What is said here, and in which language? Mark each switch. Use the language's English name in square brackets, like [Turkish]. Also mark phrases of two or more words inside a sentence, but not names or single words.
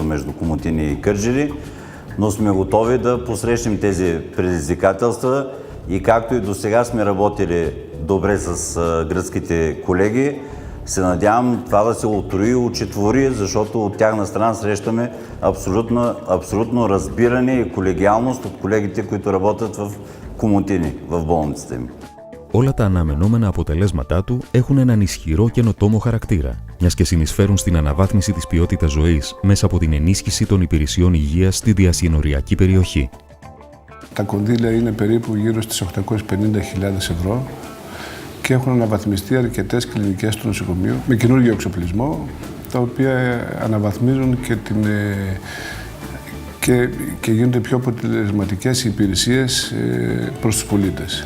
[Bulgarian] между Комотини и Кърджали, но сме готови да посрещнем тези предизвикателства и както и до сега сме работили добре с гръцките колеги, се надявам това да се утрои и учетвори, защото от тяхна страна срещаме абсолютно разбиране и колегиалност от колегите, които работят в Комотини, в болницата им. [Greek] Όλα τα αναμενόμενα αποτελέσματά του έχουν έναν ισχυρό καινοτόμο χαρακτήρα, μιας και συνεισφέρουν στην αναβάθμιση της ποιότητας ζωής μέσα από την ενίσχυση των υπηρεσιών υγείας στη διασυνοριακή περιοχή. Τα κονδύλια είναι περίπου γύρω στις 850.000 ευρώ και έχουν αναβαθμιστεί αρκετές κλινικές του νοσοκομείου με καινούργιο εξοπλισμό, τα οποία αναβαθμίζουν και γίνονται πιο αποτελεσματικές οι υπηρεσίες προς τους πολίτες.